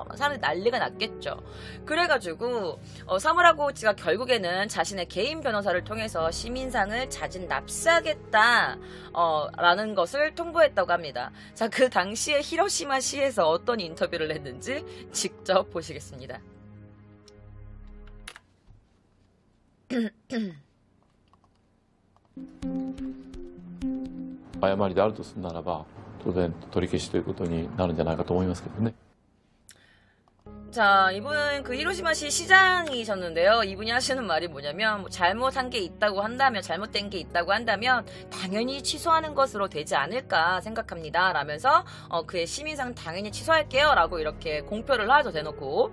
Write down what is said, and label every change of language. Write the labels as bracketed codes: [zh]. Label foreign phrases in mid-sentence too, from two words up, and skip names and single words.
[ko] 사람들이 난리가 났겠죠. 그래가지고 사무라 고우치가 결국에는 자신의 개인 변호사를 통해서 시민상을 자진 납세하겠다 라는 것을 통보했다고 합니다. 자, 그 당시에 히로시마시에서 어떤 인터뷰를 했는지 직접 보시겠습니다. [ja] 誤りであるとするならば当然取り消しということになるんじゃないかと思いますけどね。 [ko] 자, 이분은 그 히로시마시 시장이셨는데요. 이분이 하시는 말이 뭐냐면, 뭐 잘못한 게 있다고 한다면, 잘못된 게 있다고 한다면, 당연히 취소하는 것으로 되지 않을까 생각합니다. 라면서, 그의 시민상 당연히 취소할게요. 라고 이렇게 공표를 하죠, 대놓고.